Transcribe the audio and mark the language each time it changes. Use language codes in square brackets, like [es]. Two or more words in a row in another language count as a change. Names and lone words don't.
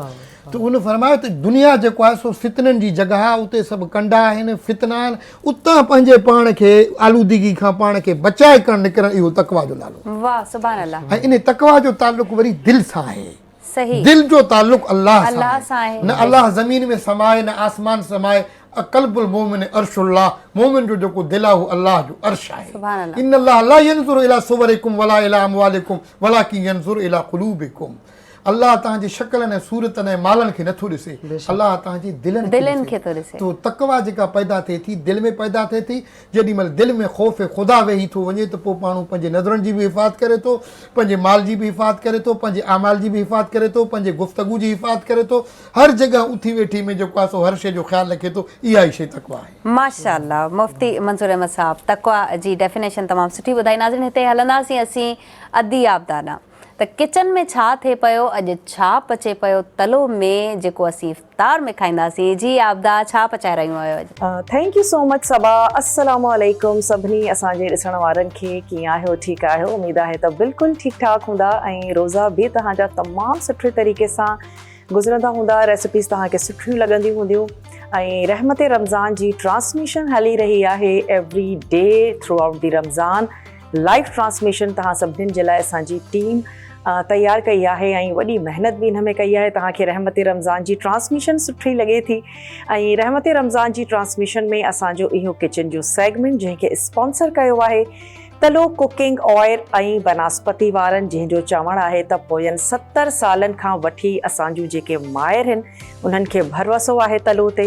[sd] त उन फरमायो त दुनिया जेको आहे सो फितननि जी जॻह आहे, उते सभु कंडा आहिनि, फितना आहिनि, उतां पंहिंजे पाण खे आलूदगी खां पाण खे बचाए करणु निकिरणु, इहो तक़वा जो नालो। [ar] واه سبحان الله. [sd] ऐं इन तक़वा जो ताल्लुक़ वरी दिलि सां आहे। सही, दिल जो ताल्लुक़ अल्लाह सां आहे। न अल्लाह ज़मीन में समाए, न आसमान समाए। [ar] قلب المؤمن عرش الله, [sd] मोमिन जो जेको दिलि आहे उहो अल्लाह जो अर्श आहे। [ar] سبحان الله. إن الله لا ينظر إلى صوركم ولا إلى أموالكم ولكن ينظر إلى قلوبكم. [sd] अल्लाह तव्हांजी शक्लनि ऐं सूरतनि ऐं मालनि खे नथो ॾिसे, अल्लाह तव्हांजी दिलनि खे थो ॾिसे। तो तक़वा जेका पैदा थिए थी दिलि में पैदा थिए थी। जेॾी महिल दिलि में ख़ौफ़ ख़ुदा वेही थो वञे त पोइ माण्हू पंहिंजे नज़रनि जी बि हिफ़ाज़त करे थो, पंहिंजे माल जी बि हिफ़ाज़त करे थो, पंहिंजे अमाल जी बि हिफ़ाज़त करे थो, पंहिंजे गुफ़्तगू जी हिफ़ाज़त करे थो। हर जॻह उथी वेठी में जेको आहे सो हर शइ जो ख़्यालु रखे थो। इहा ई शइ तक़वा आहे। माशाअल्लाह। मुफ्ती मंजूर अहमद साहब, तक़वा जी डेफिनेशन तमामु सुठी ॿुधाई। नाज़रीन, हिते हलंदासीं असीं अदी आबदाना। त किचन में छा थिए पियो, अॼु छा पचे पियो तलो में, जेको असीं इफ़्तार में खाईंदासीं। जी आबदा, छा पचाए रहियूं आहियो अॼु? [en] thank you so much [sd] सबा। [ar] السلام عليكم [sd] सभिनी असांजे ॾिसण वारनि खे। कीअं आहियो? ठीकु आहियो? उमेद आहे त बिल्कुलु ठीकु ठाक हूंदा ऐं रोज़ा बि तव्हांजा तमामु सुठे तरीक़े सां गुज़रंदा हूंदा, रेसिपीज़ तव्हांखे सुठियूं लॻंदियूं हूंदियूं। ऐं रहमत रमज़ान जी ट्रांसमिशन हली रही आहे [en] every day throughout the Ramzan. live transmission [sd] तव्हां सभिनीनि जे लाइ असांजी टीम तयारु कई आहे ऐं वॾी महिनत बि हिन में कई आहे। तव्हांखे रहमत रमज़ान जी ट्रांसमिशन सुठी लॻे थी। ऐं रहमत रमज़ान जी ट्रांसमिशन में असांजो इहो किचन जो सेगमेंट जंहिंखे स्पॉन्सर कयो आहे तलो [en] cooking oil [sd] ऐं बनस्पति वारनि, जंहिंजो चवणु आहे त पोयनि 70 सालनि खां वठी असांजूं जेके माहिर आहिनि उन्हनि खे भरवसो आहे तलो ते।